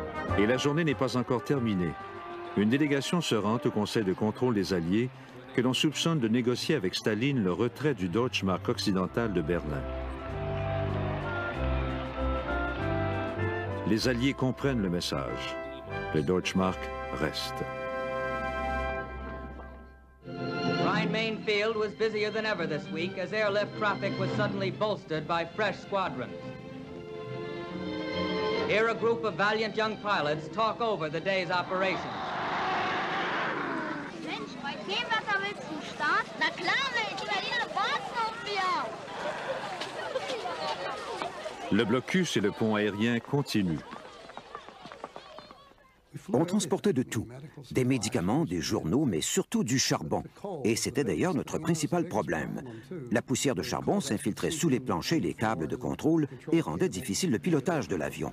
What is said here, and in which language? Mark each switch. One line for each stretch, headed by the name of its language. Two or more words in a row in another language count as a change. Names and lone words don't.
French: Et la journée n'est pas encore terminée. Une délégation se rend au Conseil de contrôle des Alliés que l'on soupçonne de négocier avec Staline le retrait du Deutschmark occidental de Berlin. Les Alliés comprennent le message. Le Deutschmark reste.
English: Rhine-Main Field was busier than ever this week as airlift traffic was suddenly bolstered by fresh squadrons. Here a group of valiant young pilots talk over the day's operations.
German: Mensch, bei dem Wetter willst du starten? Na klar, Mensch, die Berliner warten auf mir.
French: Le blocus et le pont aérien continuent. On transportait de tout, des médicaments, des journaux, mais surtout du charbon. Et c'était d'ailleurs notre principal problème. La poussière de charbon s'infiltrait sous les planchers et les câbles de contrôle et rendait difficile le pilotage de l'avion.